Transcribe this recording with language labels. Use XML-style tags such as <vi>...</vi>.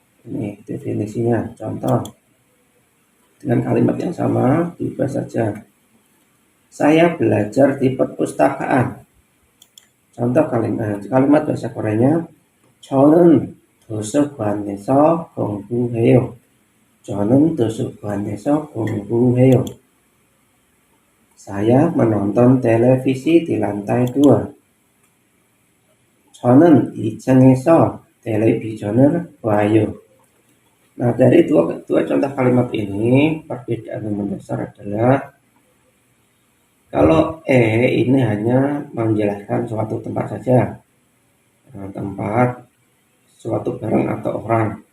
<id>Ini definisinya. Contoh, dengan kalimat yang sama diubah saja. Saya belajar di perpustakaan. Contoh kalimat bahasa Koreanya,</id> <ko>저는 도서관에서 공부해요. 저는 도서관에서 공부해요.</ko> <id>Saya menonton televisi di lantai 2.</id> <ko>저는 2층에서 텔레비전을 봐요.</ko> <id>Nah, dari dua contoh kalimat ini, perbedaan yang mendasar adalah kalau ini hanya menjelaskan suatu tempat saja, tempat, suatu barang atau orang.</id>